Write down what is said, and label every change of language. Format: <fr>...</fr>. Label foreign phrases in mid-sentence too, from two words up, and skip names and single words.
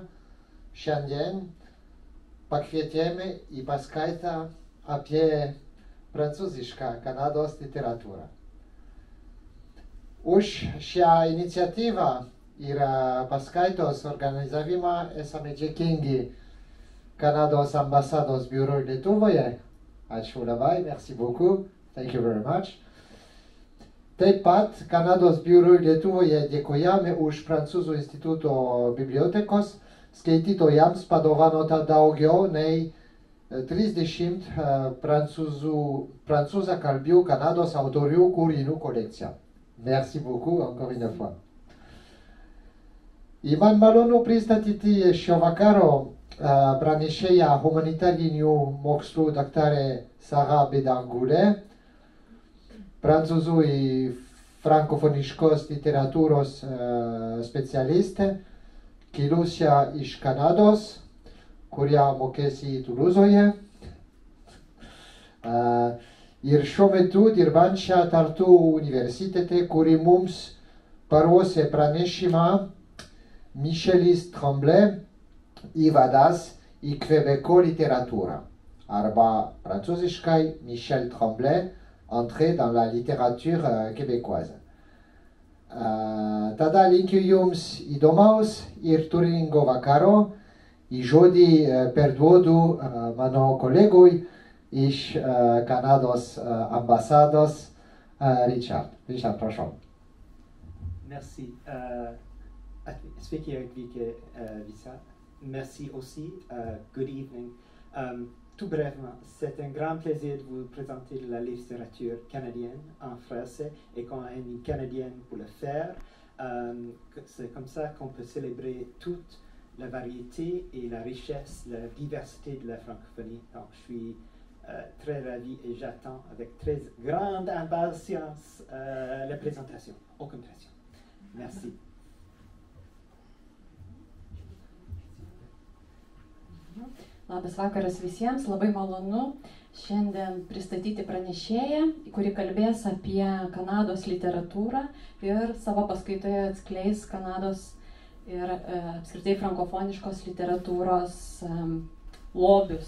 <lt>Šiandien pakvietėme į paskaitą apie prancūzišką Kanados literatūrą. Už šią iniciatyvą ir paskaitos organizavimą esame dėkingi Kanados ambasados biurui Lietuvoje. Ačiū labai,</lt> <fr>merci beaucoup,</fr> <en>thank you very much.</en> <lt>Taip pat Kanados biurui Lietuvoje dėkojame už Prancūzų instituto bibliotekos skaitytojams padovanotą daugiau nei 30 prancūzakalbių Kanados autorių kūrinių kolekciją.</lt> <fr>Merci beaucoup, encore une fois.</fr> <lt>Man malonu pristatyti šio vakaro pranešėją humanitarinių mokslų daktarę Sarah Bédangoulet, prancūzų ir frankofoniškos literatūros specialistė, kilusią iš Kanados, kurią mokėsi Tulūzoje, ir šiuo metu dirbančią Tartu universitete, kuri mums paruošė pranešimą Michelis Tremblay įvadas į Kvebeko literatūrą, arba prancūziškai Michel Tremblay, entrée dans la littérature québécoise. Tada linkiu jums įdomaus ir turiningo vakaro. Į žodį perduodu mano kolegui iš Kanados ambasados, Richard. Richard, prašom. Merci. Sveiki atvykę visi.</lt> <fr>Merci aussi.</fr> <en>Good evening.</en> <fr>Tout brièvement, c'est un grand plaisir de vous présenter la littérature canadienne en français et qu'on a une canadienne pour le faire. C'est comme ça qu'on peut célébrer toute la variété et la richesse, la diversité de la francophonie. Donc, je suis très ravi et j'attends avec très grande impatience la présentation. Aucune pression. Merci.</fr> <lt>Labas vakaras visiems, labai malonu šiandien pristatyti pranešėją, kuri kalbės apie Kanados literatūrą ir savo paskaitoje atskleis Kanados ir apskritai frankofoniškos literatūros lobius.</lt>